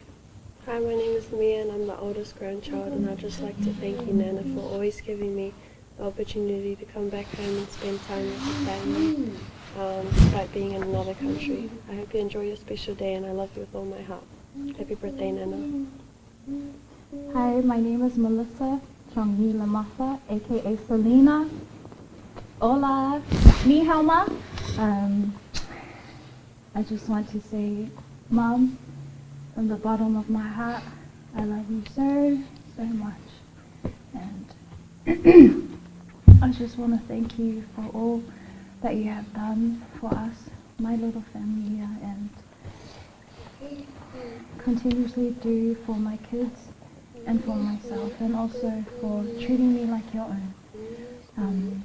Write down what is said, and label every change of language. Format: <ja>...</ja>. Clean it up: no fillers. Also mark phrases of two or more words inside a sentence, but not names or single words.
<en>Hi, my name is Mia and I'm the oldest grandchild, and I'd just like to thank you, Nana, for always giving me the opportunity to come back home and spend time with the family, despite being in another country. I hope you enjoy your special day and I love you with all my heart. Happy birthday, Nana. Hi, my name is Melissa Chongyi Lamafa, aka Selena.</en> <zh>Hola, ni hao ma.</zh> <en>I just want to say, Mom, from the bottom of my heart, I love you so, so much. And I just want to thank you for all that you have done for us, my little family here, and continuously do for my kids and for myself, and also for treating me like your own.</en>